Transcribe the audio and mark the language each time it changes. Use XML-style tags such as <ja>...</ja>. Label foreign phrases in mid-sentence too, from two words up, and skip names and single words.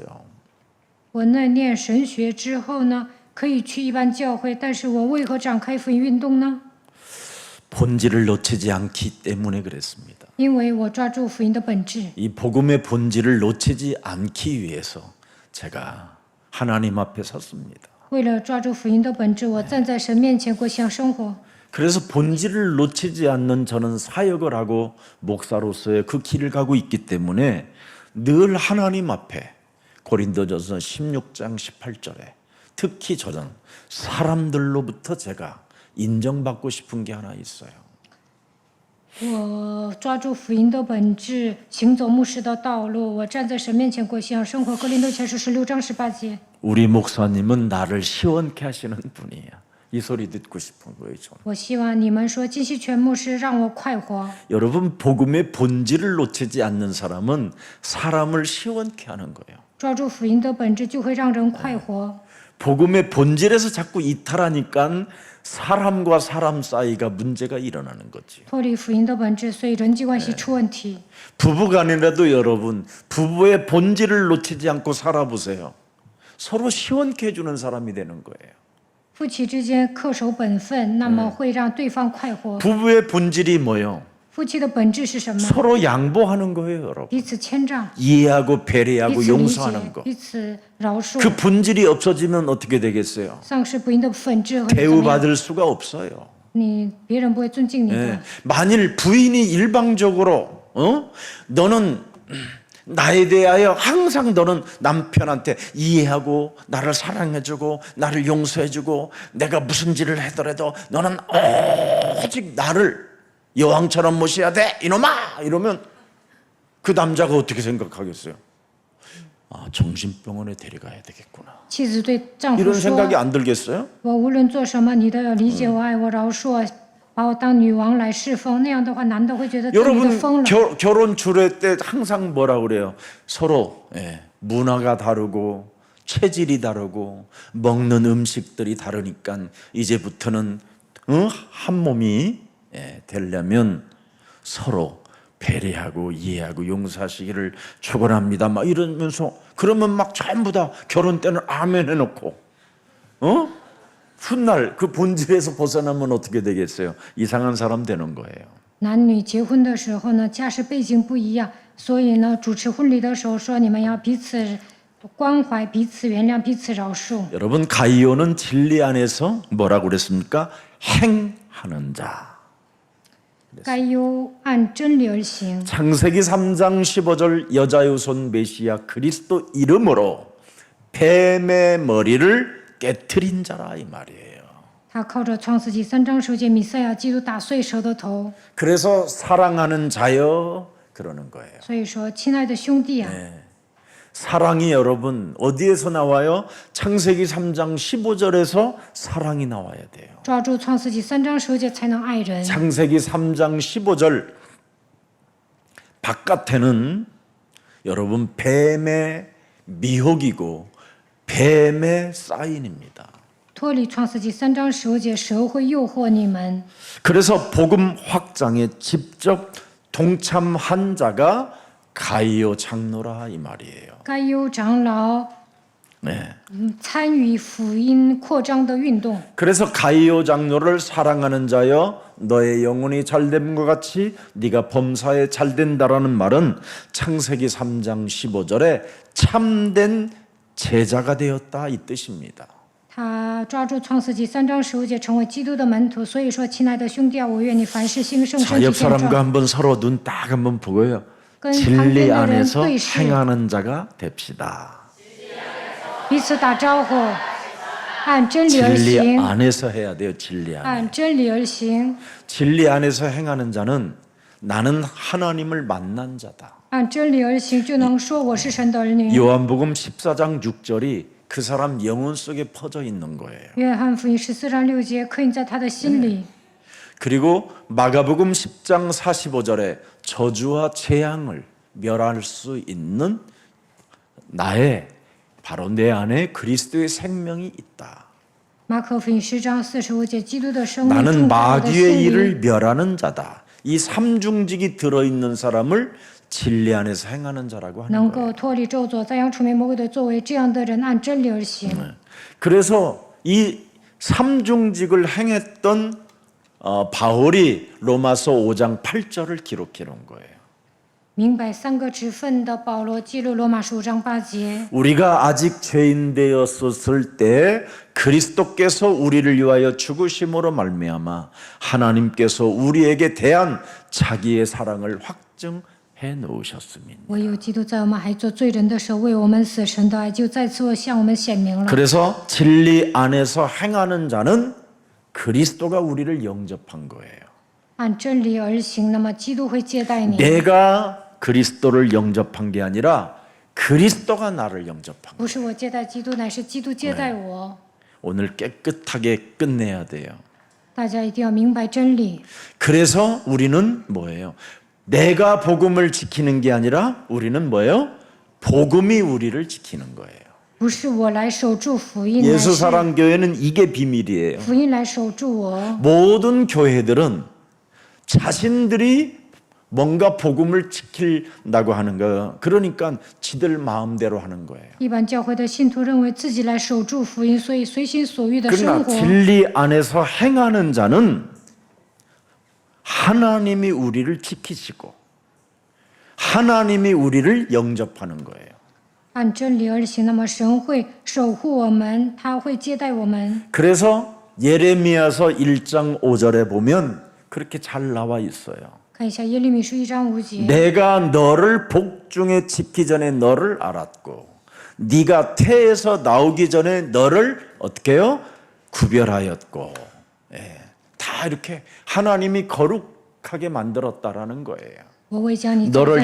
<zh>我那念神学之后呢，可以去一般教会，但是我为何展开福音运动呢？</zh> <ko>본질을 놓치지 않기 때문에 그랬습니다.</ko> <zh>因为我抓住福音的本质。</zh> <ko>이 복음의 본질을 놓치지 않기 위해서 제가 하나님 앞에 섰습니다.</ko> <zh>为了抓住福音的本质，我站在神面前过向生活。</zh> <ko>그래서 본질을 놓치지 않는 저는 사역을 하고 목사로서의 그 길을 가고 있기 때문에 늘 하나님 앞에 고린도전서 16장 18절에 특히 저는 사람들로부터 제가 인정받고 싶은 게 하나 있어요.</ko> <zh>我抓住福音的本质，行走牧师的道路。我站在神面前过向生活。哥林多前书16章18节。</zh> <ko>우리 목사님은 나를 시원케 하시는 분이야. 이 소리 듣고 싶은 거예요. 저는.</ko> <zh>我希望你们说金希全牧师让我快活。</zh> <ko>여러분 복음의 본질을 놓치지 않는 사람은 사람을 시원케 하는 거예요.</ko> <zh>抓住福音的本质，就会让人快活。</zh> <ko>복음의 본질에서 자꾸 이탈하니까 사람과 사람 사이가 문제가 일어나는 거지.</ko> <zh>脱离福音的本质，所以人际关系出问题。</zh> <ko>부부간이라도 여러분 부부의 본질을 놓치지 않고 살아보세요. 서로 시원케 해주는 사람이 되는 거예요.</ko> <zh>夫妻之间恪守本分，那么会让对方快活。</zh> <ko>부부의 본질이 뭐요?</ko> <zh>夫妻的本质是什么？</zh> <ko>서로 양보하는 거예요, 여러분.</ko> <zh>彼此谦让，</zh> <ko>이해하고</ko> <zh>彼</zh> <ko>배려하고</ko> <zh>此理解</zh> <ko>용서하는 ， 거.</ko> <zh>彼此饶恕。</zh> <ko>그 본질이 없어지면 어떻게 되겠어요?</ko> <zh>丧失福音的本质会怎么样？</zh> <ko>대우받을 수가 없어요.</ko> <zh>你别人不会尊敬你的。</zh> <ko>예. 만일 부인이 일방적으로 너는 나에 대하여 항상 너는 남편한테 이해하고 나를 사랑해주고 나를 용서해주고 내가 무슨 짓을 하더라도 너는 오직 나를 여왕처럼 모셔야 돼 이놈아 이러면 그 남자가 어떻게 생각하겠어요? 아, 정신병원에 데려가야 되겠구나</ko> <zh>妻子对丈夫</zh> <ko>이런 생각이</ko> <zh>说</zh> <ko>안 들겠어요? ：“</ko> <zh>我无论做什么，你都要理解我、爱我、饶恕我，把我当女王来侍奉。” 那样的话，男的会觉得对你的疯</zh> <ko>여러분</ko> <zh>了。</zh> <ko>결혼 주례 때 항상 뭐라 그래요? 서로 문화가 다르고 체질이 다르고 먹는 음식들이 다르니까 이제부터는 한 몸이 되려면 서로 배려하고 이해하고 용서하시기를 축원합니다. 막 이러면서 그러면 막 전부 다 결혼 때는 아멘 해놓고 훗날 그 본질에서 벗어나면 어떻게 되겠어요? 이상한 사람 되는 거예요.</ko> <zh>男女结婚的时候呢，家世背景不一样，所以呢，主持婚礼的时候说，你们要彼此关怀、彼此原谅、彼此饶恕。</zh> <ko>여러분 가이오는 진리 안에서 뭐라고 그랬습니까? 행하는 자.</ko> <zh>该优按真理而行。</zh> <ko>창세기 3장 15절 여자의 손 메시아 그리스도 이름으로 뱀의 머리를 깨트린 자라 이 말이에요.</ko> <zh>他靠着创世纪3章9节，弥赛亚基督打碎蛇的头。</zh> <ko>그래서 사랑하는 자여 그러는 거예요.</ko> <zh>所以说，亲爱的兄弟啊，</zh> <ko>사랑이 여러분 어디에서 나와요? 창세기 3장 15절에서 사랑이 나와야 돼요.</ko> <zh>抓住创世纪3章9节才能爱人。</zh> <ko>창세기 3장 15절 바깥에는 여러분 뱀의 미혹이고 뱀의 사인입니다.</ko> <zh>脱离创世纪3章9节，蛇会诱惑你们。</zh> <ko>그래서 복음 확장에 직접 동참한 자가 가이오 장로라 이 말이에요.</ko> <zh>该优长老</zh> <ko>네.</ko> <zh>参与福音扩张的运动。</zh> <ko>그래서 가이오 장로를 사랑하는 자여 너의 영혼이 잘됨과 같이 네가 범사에 잘된다라는 말은 창세기 3장 15절에 참된 제자가 되었다 이 뜻입니다.</ko> <zh>他抓住创世纪3章15节，成为基督的门徒。所以说，亲爱的兄弟啊，我愿你凡事兴盛，</zh> <ko>자,</ko> <zh>身体</zh> <ko>옆</ko> <zh>健</zh> <ko>사람과</ko> <zh>壮。</zh> <ko>한번 서로 눈 딱 한번 보고요. 그 진리 반대로 안에서 뜻이- 행하는 자가 됩시다.</ko> <zh>彼此打招呼，按真理而</zh> <ko>진리</ko> <zh>行，</zh> <ko>안에서 해야 돼요. 진리 안에.</ko> <zh>按真理而行，</zh> <ko>진리 안에서 행하는 자는 나는 하나님을 만난 자다.</ko> <zh>按真理而行，就能说我是神的儿女。</zh> <ko>요한복음 14장 6절이 그 사람 영혼 속에 퍼져 있는 거예요.</ko> <zh>约翰福音14章6节，刻印在他的心里。</zh> <ko>그리고 마가복음 10장 45절에 저주와 재앙을 멸할 수 있는 나의 바로 내 안에 그리스도의 생명이 있다.</ko> <zh>马可福音10章45节，基督的生命</zh> <ko>나는</ko> <zh>住在我的</zh> <ko>마귀의</ko> <zh>心里。</zh> <ko>일을 멸하는 자다. 이 삼중직이 들어있는 사람을 진리 안에서 행하는 자라고 하는</ko> <zh>能</zh> <ko>거예요.</ko> <zh>够脱离咒诅、赞扬、除灭魔鬼的作为，这样的人按真理而行。</zh> <ko>그래서 이 삼중직을 행했던 바울이 로마서 5장 8절을 기록해 놓은 거예요.</ko> <zh>明白3个职分的保罗记录罗马书5章8节。</zh> <ko>우리가 아직 죄인 되었을 때 그리스도께서 우리를 위하여 죽으심으로 말미암아 하나님께서 우리에게 대한 자기의 사랑을 확증해 놓으셨습니다.</ko> <zh>唯有基督在我们还做罪人的时候为我们死，神的爱就再次向我们显明了。</zh> <ko>그래서 진리 안에서 행하는 자는 그리스도가 우리를 영접한 거예요.</ko> <zh>按真理而行，那么基督会接待你。</zh> <ko>내가 그리스도를 영접한 게 아니라 그리스도가 나를 영접한 거예요.</ko> <zh>不是我接待基督，乃是基督接待我。</zh> <ko>오늘 깨끗하게 끝내야 돼요.</ko> <zh>大家一定要明白真理。</zh> <ko>그래서 우리는 뭐예요? 내가 복음을 지키는 게 아니라 우리는 뭐예요? 복음이 우리를 지키는 거예요.</ko> <zh>不是我来守住福音，乃</zh> <ko>예수</ko> <zh>是</zh> <ko>사랑 교회는 이게 비밀이에요.</ko> <zh>福音来守住我。</zh> <ko>모든 교회들은 자신들이 뭔가 복음을 지킨다고 하는 거예요. 그러니까 지들 마음대로 하는 거예요.</ko> <zh>一般教会的信徒认为自己来守住福音，所以随心所欲的生</zh> <ko>그러나</ko> <zh>活。</zh> <ko>진리 안에서 행하는 자는 하나님이 우리를 지키시고 하나님이 우리를 영접하는 거예요.</ko> <zh>按真理而行，那么神会守护我们，他会接待我们。</zh> <ko>그래서 예레미야서 1장 5절에 보면 그렇게 잘 나와 있어요.</ko> <zh>看一下耶利米书1章5节。</zh> <ko>내가 너를 복중에 짓기 전에 너를 알았고 네가 태에서 나오기 전에 너를 어떻게 해요? 구별하였고 다 이렇게 하나님이 거룩하게 만들었다라는 거예요.</ko> <zh>我会将你造在</zh>